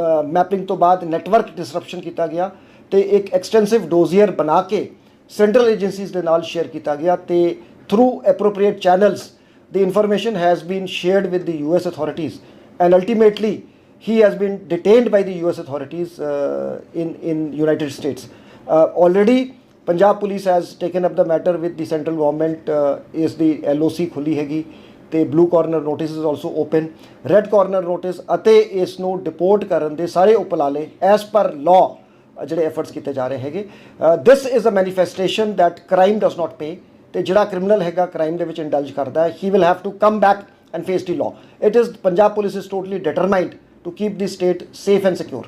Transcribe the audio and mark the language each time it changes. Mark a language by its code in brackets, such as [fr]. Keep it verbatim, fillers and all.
[pa] Mapping ਤੋਂ ਬਾਅਦ network ਡਿਸਰਪਸ਼ਨ ਕੀਤਾ ਗਿਆ ਅਤੇ ਇੱਕ ਐਕਸਟੈਂਸਿਵ ਡੋਜ਼ੀਅਰ ਬਣਾ ਕੇ ਸੈਂਟਰਲ ਏਜੰਸੀਜ਼ ਦੇ ਨਾਲ ਸ਼ੇਅਰ ਕੀਤਾ ਗਿਆ ਅਤੇ through appropriate channels ਦੀ [en] Information has been shared with the U S authorities and ultimately he has been detained by the U S authorities uh, in, in United States. Uh, already, Punjab Police has taken up the matter with the central government. Uh, is the L O C [pa] khuli hegi, [en] the blue corner notice is also open. [pa] Red corner notice ਅਤੇ ਇਸ ਨੂੰ deport ਕਰਨ ਦੇ ਸਾਰੇ ਉਪਲਾਲੇ [en] as per law [pa] ਜਿਹੜੇ efforts ਕੀਤੇ ਜਾ ਰਹੇ ਹੈਗੇ। [en] This is a manifestation that crime does not pay. [pa] ਤੇ ਜਿਹੜਾ criminal ਹੈਗਾ crime ਦੇ ਵਿੱਚ indulge ਕਰਦਾ ਹੈ, [en] he will have to come back and face the law. It is Punjab Police is totally determined to keep the state safe and secure.